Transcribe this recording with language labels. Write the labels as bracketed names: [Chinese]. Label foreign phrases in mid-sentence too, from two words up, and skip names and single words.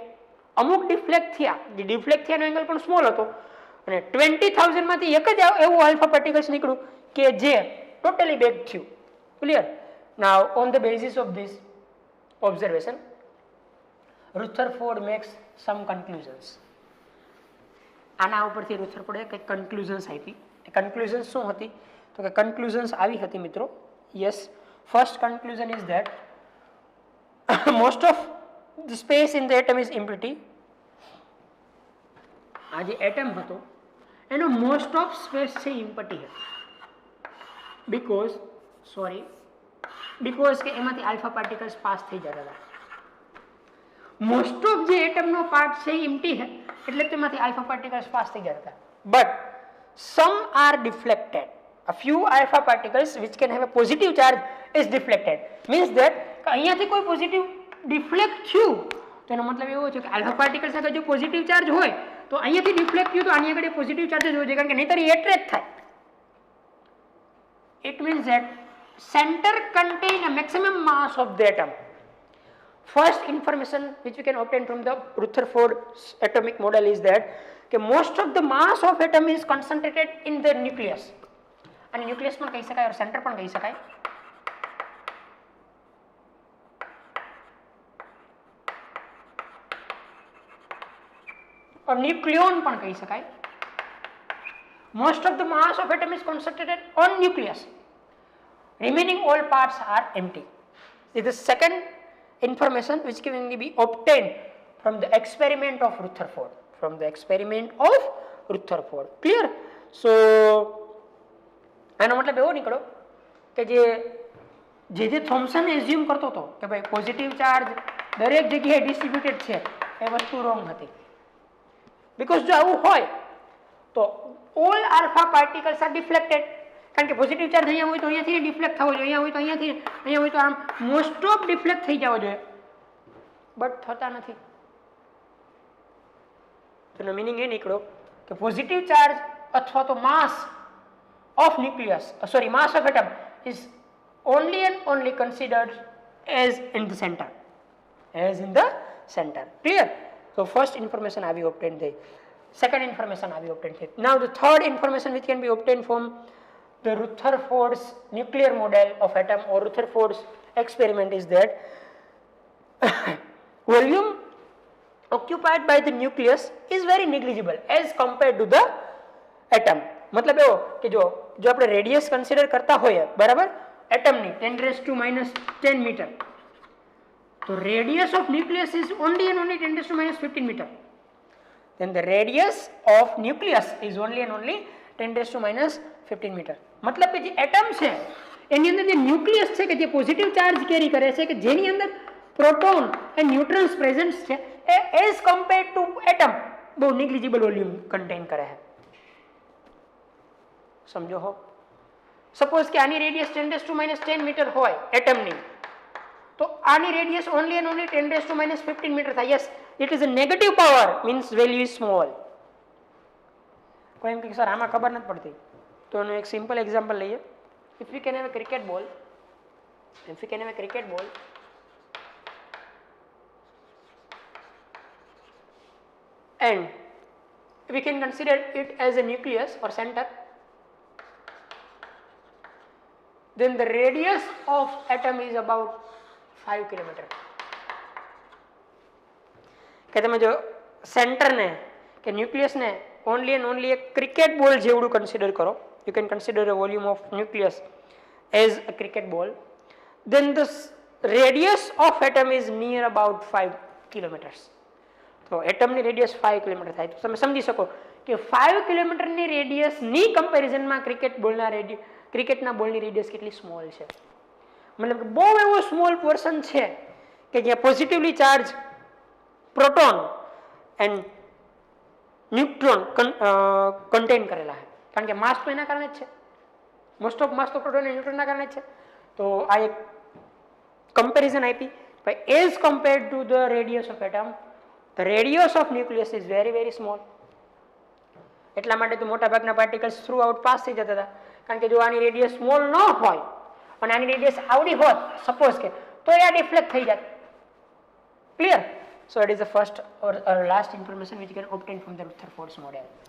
[Gujarati] અમુક ડિફ્લેક્ટ થયા, જે ડિફ્લેક્ટ થયાનો એંગલ પણ સ્મોલ હતો અને 20,000 માંથી એક જ એવું [English] alpha particles [Gujarati] નીકળ્યું કે જે [English] totally back [Gujarati] થયું. [English] Clear? Now on the basis of this observation Rutherford makes some conclusions. [Gujarati] આના ઉપરથી રુથરફોર્ડે કંઈક કન્ક્લુઝન્સ આપી. એ કન્ક્લુઝન્સ શું હતી? તો કે કન્ક્લુઝન્સ આવી હતી મિત્રો. [English] Yes, first conclusion is that most of the space in the atom is empty. [Gujarati] આ જે એટમ હતો એનો [English] most of space [Gujarati] છે એમ્પ્ટી હતો. બીકોઝ કે એમાંથી [English] alpha particles pass [Gujarati] થઈ જતા હતા. [English] most of [Gujarati] જે એટમનો પાર્ટ છે એમ્પ્ટી છે એટલે તેમાંથી [English] alpha particles pass [Gujarati] થઈ જતા. [English] But some are deflected. A few alpha particles which can have a positive charge is deflected. Means that [Gujarati] અહીંયાથી કોઈ [English] positive deflect [Gujarati] થયું તો એનો મતલબ એવો છે કે [English] alpha particles [Gujarati] આગળ જો [English] positive charge [Gujarati] હોય તો અહીંયાથી ડિફ્લેક્ટ થયું તો આની આગળ [English] positive charge [Gujarati] જ હોય છે, કારણ કે નહીંતર એ એટ્રેક્ટ થાય. [English] It means that center contain a maximum mass of the atom. First information which we can obtain from the Rutherford atomic model is that most of the mass of atom is concentrated in the nucleus. [Gujarati] અને ન્યુક્લિયસ પણ કહી શકાય, સેન્ટર પણ કહી શકાય. [English] or nucleon [Gujarati] પણ કહી શકાય. [English] Most of the mass of atom is concentrated on nucleus. Remaining all parts are empty. This is the second information which can be obtained from the experiment of Rutherford. Clear? [Gujarati] So આનો મતલબ એવો નીકળ્યો કે જે થોમ્સન એઝ્યુમ કરતો હતો કે ભાઈ [English] positive charge [Gujarati] દરેક જગ્યાએ ડિસ્ટ્રીબ્યુટેડ છે એ વસ્તુ રોંગ હતી. બીકોઝ જો આવું હોય તો [English] all alpha particles are deflected, [Gujarati] કારણ કે [English] positive charge [Gujarati] અહીંયા હોય તો અહીંયાથી ડિફ્લેક્ટ થવો જોઈએ, અહીંયા હોય તો અહીંયાથી, અહીંયા હોય તો આમ [English] most of deflect [Gujarati] થઈ જવો જોઈએ, બટ થતા નથી. તેનો મિનિંગ એ નીકળ્યો કે [English] positive charge [Gujarati] અથવા તો [English] mass of nucleus mass of atom is only and only considered as in the center, clear? So first information have you obtained there, second information have you obtained there. Now the third information which can be obtained from the Rutherford's nuclear model of atom or Rutherford's experiment is that volume occupied by the nucleus is very negligible as compared to the atom. [Gujarati] मतलब એવો કે જો આપણે [English] radius consider [Gujarati] કરતા હોઈએ બરાબર એટમની 10⁻⁻10 મીટર, તો [English] radius of nucleus is only and only [Gujarati] 10⁻15 મીટર. [English] then the radius of nucleus is only and only 10⁻15 મીટર. [Gujarati] मतलब કે જે એટમ છે એની અંદર જે ન્યુક્લિયસ છે કે જે [English] positive charge carry [Gujarati] કરે છે કે જેની અંદર [English] proton and neutrons present [Gujarati] છે એ [English] as compared to atom [Gujarati] બહુ [English] negligible volume contain [Gujarati] કરે છે. સમજો હો, સપોઝ કે આની રેડિયસ 10⁻10 મીટર હોય એટમની, તો આની રેડિયસ [English] only and only [Gujarati] 10⁻15 મીટર થાય. [English] Yes, it is a negative power means value is small. [Gujarati] કોઈ એમ કે સર આમાં ખબર નથી પડતી, તો એનું એક [English] simple example [Gujarati] લઈએ. [English] If we can have a cricket ball, and we can consider it as a nucleus or center, then the radius of atom is about 5 km. [Gujarati] કે તમે જો સેન્ટર ને કે ન્યુક્લિયસ ને [English] only and only [Gujarati] એક [English] cricket ball [Gujarati] જેવડું કન્સિડર કરો, [English] you can consider a volume of nucleus as a cricket ball, then the radius of atom is near about 5 kilometers. [Gujarati] તો એટમની રેડિયસ 5 કિલોમીટર થાય. તો તમે સમજી શકો કે 5 કિલોમીટરની રેડિયસની કમ્પેરિઝનમાં ક્રિકેટના બોલની રેડિયસ કેટલી સ્મોલ છે. મતલબ કે બહુ એવો [English] small portion [Gujarati] છે કે જ્યાં [English] positively charge proton and neutron contain [Gujarati] કરેલા છે. કારણ કે માસ તો એના કારણે જ છે, [English] most of mass [Gujarati] તો [English] proton and neutronના [Gujarati] કારણે જ છે. તો આ એક કમ્પેરિઝન આપી [English] as compared to the radius of atom, the radius of nucleus is very very small. [Gujarati] એટલા માટે તો મોટા ભાગના પાર્ટિકલ્સ [English] through out pass [Gujarati] થઈ જતા હતા. કારણ કે જો આની રેડિયસ સ્મોલ ન હોય અને આની રેડિયસ આવડી હોત સપોઝ કે, તો એ આ ડિફ્લેક્ટ થઈ જાત. ક્લિયર? [English] So it is the first or last information which can obtain from the Rutherford's model.